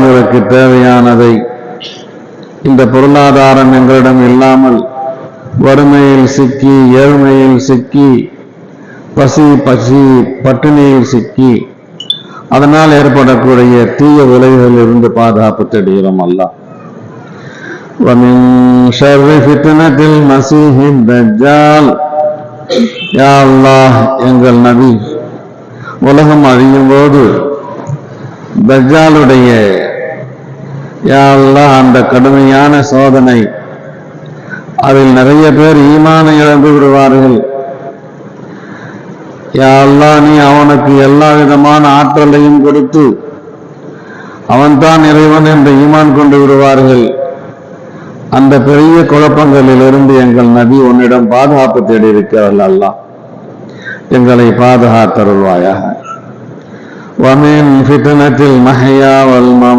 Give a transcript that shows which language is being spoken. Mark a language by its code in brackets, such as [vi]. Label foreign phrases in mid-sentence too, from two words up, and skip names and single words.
[ta] வாழ்வதற்கு தேவையானதை இந்த பொருளாதாரம் எங்களிடம் இல்லாமல் வறுமையில் சிக்கி, ஏழ்மையில் சிக்கி, பசி பட்டினியில் சிக்கி, அதனால் ஏற்படக்கூடிய தீய விளைவுகளில் இருந்து பாதுகாப்பு தேடுகிறோம். அல்லாஹ் [ar] وَمِنْ شَرِّ فِتْنَةِ الْمَسِيحِ الدَّجَّالِ يا الله, [ta] எங்கள் நபி உலகம் அழியும் போது தஜ்ஜாலுடைய [ar] يا الله [ta] அந்த கடுமையான சோதனை, அதில் நிறைய பேர் ஈமானை இழந்து விடுவார்கள். [ar] يا الله, [ta] நீ அவனுக்கு எல்லா விதமான ஆற்றலையும் கொடுத்து அவன்தான் இறைவன் என்று ஈமான் கொண்டு விடுவார்கள். அந்த பெரிய குழப்பங்களில் இருந்து எங்கள் நபி உன்னிடம் பாதுகாப்பு தேடி இருக்கிறார்கள். அல்லாஹ் எங்களை பாதுகாத்தருள்வாயாக. [ar] وَمِنْ فِتْنَةِ الْمَحْيَا وَالْمَمَاتِ